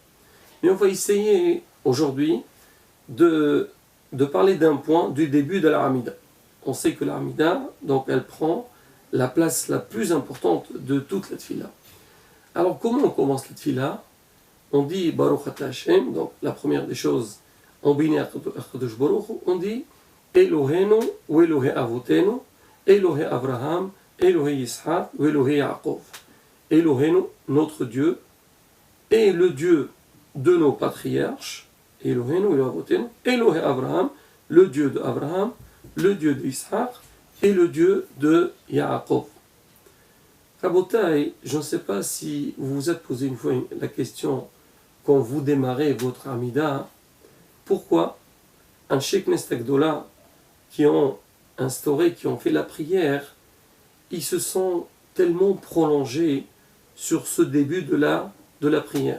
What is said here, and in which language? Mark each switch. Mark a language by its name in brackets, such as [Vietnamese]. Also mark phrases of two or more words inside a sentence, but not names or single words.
[French] Mais on va essayer aujourd'hui de parler d'un point du début de la Hamida. On sait que la Hamida, donc elle prend la place la plus importante de toute la tefila. Alors comment on commence la tefila? On dit [Hebrew] ברוך אתה השם, [French] donc la première des choses, on bénit [Hebrew] הקדוש ברוך הוא, [French] on dit Elohenu ou [Hebrew] אלוהי אבותינו, אלוהי אברהם, אלוהי יצחק [French] ou [Hebrew] אלוהי יעקב. [French] Elohenu, notre Dieu, et le Dieu de nos patriarches, [Hebrew] אלוהינו, אלוהי אבותינו, אלוהי אברהם, [French] le Dieu d'Abraham, le Dieu d'Yitzhak et le Dieu de Yaakov. Rabotai, je ne sais pas si vous vous êtes posé une fois la question quand vous démarrez votre Hamida, pourquoi un Sheikh Nestakdola qui ont instauré, qui ont fait la prière, ils se sont tellement prolongés sur ce début de la prière.